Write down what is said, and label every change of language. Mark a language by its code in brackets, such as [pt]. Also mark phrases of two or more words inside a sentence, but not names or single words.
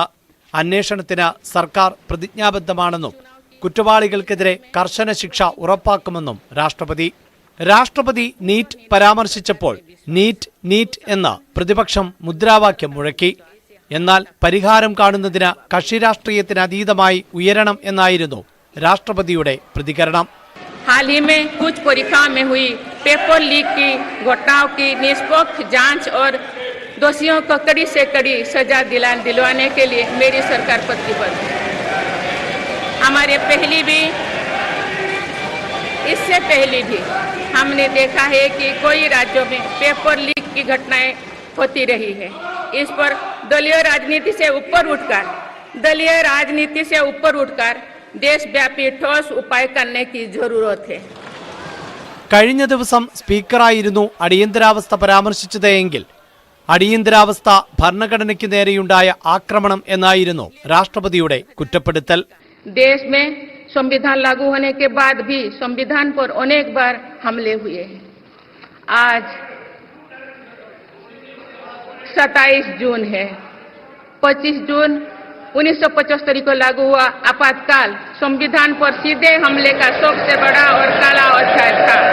[ml] അന്വേഷണത്തിന് സർക്കാർ പ്രതിജ്ഞാബദ്ധമാണെന്നും കുറ്റവാളികൾക്കെതിരെ കർശന ശിക്ഷ ഉറപ്പാക്കുമെന്നും രാഷ്ട്രപതി നീറ്റ് പരാമർശിച്ചപ്പോൾ നീറ്റ് എന്ന പ്രതിപക്ഷം മുദ്രാവാക്യം മുഴക്കി. എന്നാൽ പരിഹാരം കാണുന്നതിന് കക്ഷിരാഷ്ട്രീയത്തിന് അതീതമായി ഉയരണം എന്നായിരുന്നു രാഷ്ട്രപതിയുടെ പ്രതികരണം. [hi] हाल ही में कुछ परीक्षाओं में हुई पेपर लीक की घटनाओं की निष्पक्ष जांच और दोषियों को कड़ी से कड़ी सजा दिलवाने के लिए मेरी सरकार प्रतिबद्ध है. इससे पहले भी हमने देखा है कि कोई राज्यों में पेपर लीक की घटनाएं होती रही है. इस पर दलीय राजनीति से ऊपर उठकर देशव्यापी ठोस उपाय करने की जरूरत है. [ml] കഴിഞ്ഞ ദിവസം സ്പീക്കറായിരുന്നു അടിയന്തരാവസ്ഥ പരാമർശിച്ചത് എങ്കിൽ അടിയന്തരാവസ്ഥ ഭരണഘടനയ്ക്ക് നേരെയുണ്ടായ ആക്രമണം എന്നായിരുന്നു രാഷ്ട്രപതിയുടെ കുറ്റപ്പെടുത്തൽ. [hi] देश में संविधान लागू होने के बाद भी संविधान पर अनेक बार हमले हुए हैं. आज 27 जून है. 25 जून 1975 को लागू हुआ आपातकाल संविधान पर सीधे हमले का सबसे बड़ा और काला अध्याय था.